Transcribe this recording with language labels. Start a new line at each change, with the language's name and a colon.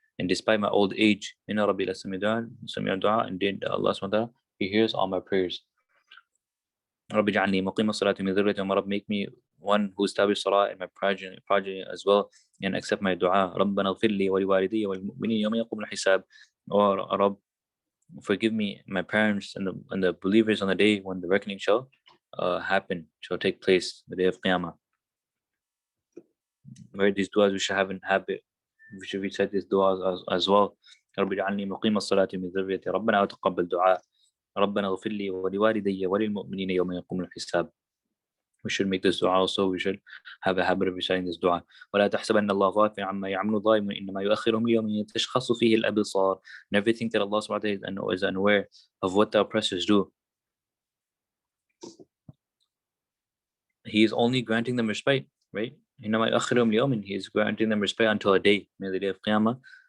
English: And despite my old age,
Arabic: inna rabbi la sami'u du'a,
English: indeed Allah subhanahu wa ta'ala, He hears all my prayers.
Arabic: رب اجعلني مقيم الصلاة من ذريتي وما رب
English: make me one who established salah in my progeny as well and accept my dua.
Arabic: ربنا اغفر لي ولوالدي والمؤمنين يوم يقوم الحساب.
English: Or Rabb, forgive me, my parents and the believers on the day when the reckoning shall shall take place, the day of Qiyamah. Right, these duas we should have in habit. We should recite these duas as well.
Arabic: رب اجعلني مقيم الصلاة من ذريتي ربنا وتقبل دعاء ربنا اغفر لي ولوالدي وللمؤمنين يوم يقوم الحساب.
English: We should make this dua also. We should have a habit of reciting this dua.
Arabic: ولا تحسبن الله غافلا عما يعمل الظالمون إنما يؤخرهم ليوم تشخص فيه الأبصار.
English: Never think that Allah subhanahu wa ta'ala is unaware of what the oppressors do. He is only granting them respite, right?
Arabic: إنما يؤخرهم ليوم,
English: He is granting them respite until a day, the day of Qiyamah.